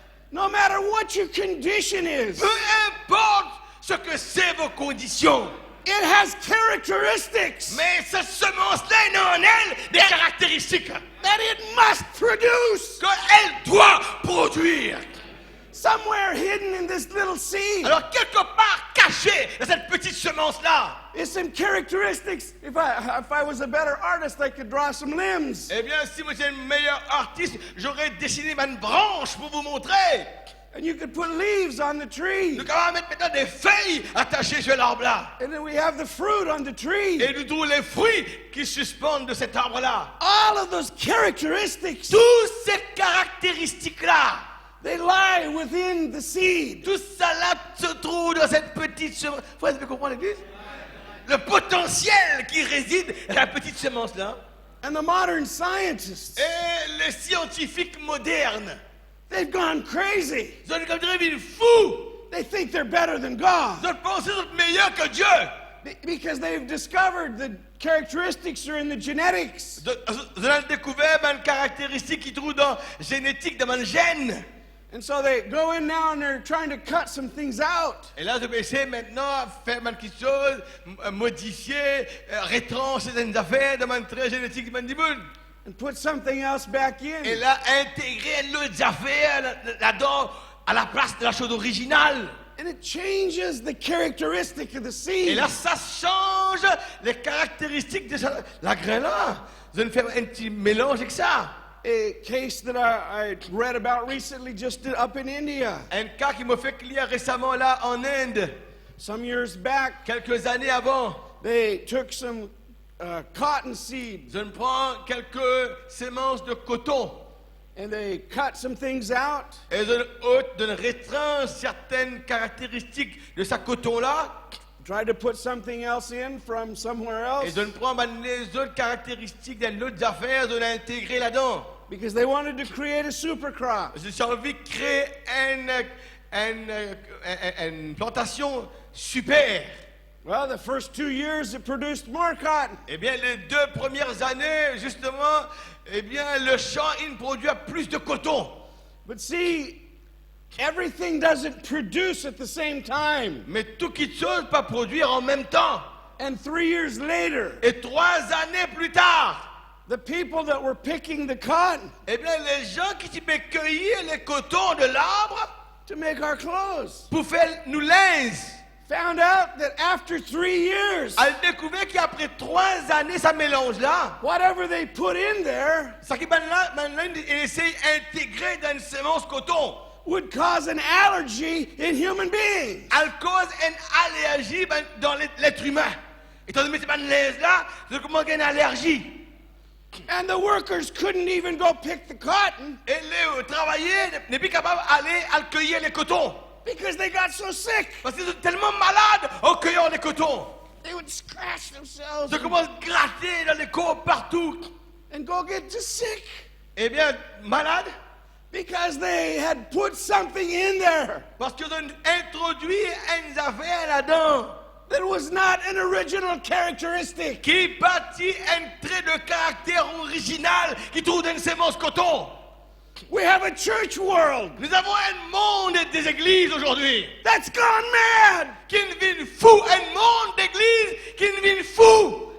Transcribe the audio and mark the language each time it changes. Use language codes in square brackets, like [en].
[en] no matter what your condition is, [fr] peu importe ce que c'est vos conditions, [en] it has characteristics [fr] mais cette semence-là a en elle des caractéristiques [en] that it must produce. [fr] qu'elle doit produire. [en] Somewhere hidden in this little seed [fr] Alors, quelque part caché dans cette petite semence-là, [en] is some characteristics. If I was a better artist, I could draw some limbs. [fr] eh bien, si vous êtes un meilleur artiste, j'aurais dessiné une branche pour vous montrer. [en] And you could put leaves on the tree. [fr] Nous allons mettre maintenant des feuilles attachées sur l'arbre-là. [en] And then we have the fruit on the tree. [fr] Et nous trouvons les fruits qui suspendent de cet arbre-là. [en] All of those characteristics, [fr] Toutes ces caractéristiques-là, [en] they lie within the seed. [fr] tout ça là se trouve dans cette petite semence. Vous pouvez comprendre l'église? Le potentiel qui réside dans la petite semence-là. [en] And the modern scientists, [fr] Et les scientifiques modernes, [en] they've gone crazy. [fr] ils ont comme dirait une fou. [en] They think they're better than God [fr] Ils ont pensé être meilleurs que Dieu. [en] because they've discovered the characteristics are in the genetics. [fr] Ils ont découvert une caractéristique qu'ils trouvent dans la génétique, dans le gène. [en] And so they go in now and they're trying to cut some things out. [fr] Et là, je vais essayer maintenant à faire quelque chose, modifier, rétrancher certaines affaires dans mon trait génétique de mon dibule. [en] And put something else back [fr] Et [en] in. [fr] là, intégrer l'autre affaire là-dedans à la place de la chose originale. [en] And it changes the characteristic of the [fr] Et [en] seed. [fr] là, ça change les caractéristiques de la graine-là. Vous allez faire un petit mélange avec ça. [en] A case that I read about recently just up in India. [fr] Un cas qui m'a fait lire récemment là en Inde, [en] Some years back, [fr] quelques années avant. [en] they took some cotton seeds [fr] Je prends quelques sémences de coton. [en] and they cut some things out. [fr] Et je restreins certaines caractéristiques de sa coton-là. [en] try to put something else in from somewhere [fr] Et [en] else [fr] de ne prendre les autres caractéristiques des autres affaires, de l'intégrer là-dedans. [en] because they wanted to create a super crop. [fr] J'ai envie de créer une plantation super. [en] Well, the first 2 years it produced more cotton. [fr] Eh bien, les 2 premières années, justement, eh bien, le champ, il produit plus de coton. [en] But see, everything doesn't produce at the same time. [fr] Mais tout quelque chose peut produire en même temps. [en] And 3 years later, [fr] Et 3 années plus tard, [en] the people that were picking the cotton [fr] eh bien, les gens qui cueillir les cotons de l'arbre [en] to make our clothes [fr] pour faire nous linge, [en] found out that after 3 years, [fr] a découvert qu'après 3 années, ça mélange-là, [en] whatever they put in there [fr] ça qui maintenant, il essaie d'intégrer dans une semence coton. [en] would cause an allergy in human beings. [fr] Elle cause une allergie dans l'être humain. Étant donné que cette linge-là, ça commence à une allergie. [en] And the workers couldn't even go pick the cotton [fr] Et les travailleurs n'est plus capable d'aller cueillir les cotons. [en] because they got so sick. [fr] Parce qu'ils sont tellement malades en cueillant les cotons. [en] They would scratch themselves [fr] Ça commence à gratter dans les corps partout. [en] and go get just sick [fr] Eh bien, malades, [en] because they had put something in there [fr] parce qu'ils ont introduit une affaire là-dedans [en] that was not an original characteristic. [fr] qui bâtit un trait de caractère original qui trouve dans une semence coton. [en] We have a church world [fr] Nous avons un monde des églises aujourd'hui [en] that's gone mad [fr] qui devient fou, un monde d'églises qui devient fou.